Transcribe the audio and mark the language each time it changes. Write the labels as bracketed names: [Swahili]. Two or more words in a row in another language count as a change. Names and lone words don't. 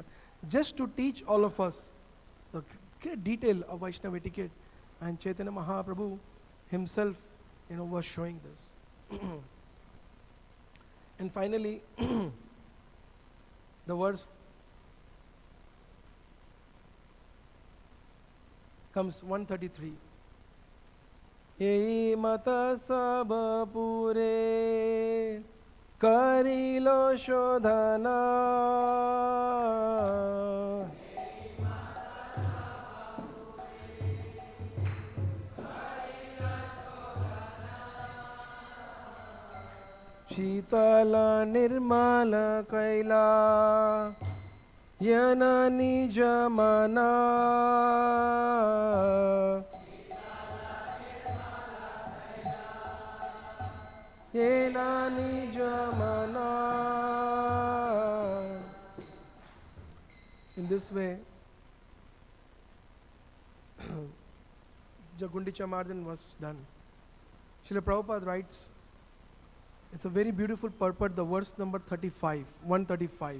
[English] Just to teach all of us the great detail of Vaishnava etiquette, and Caitanya Mahaprabhu himself, was showing this. And finally, the verse comes 133. [Bangla] এই মত সব পুরে করিলো শোধন শীতল নির্মল কৈল যেন নিজমন যেন নিজমন. [English] In this way, the Gundica Marjana was done. Srila Prabhupada writes, it's a very beautiful purport, the verse number 35, 135.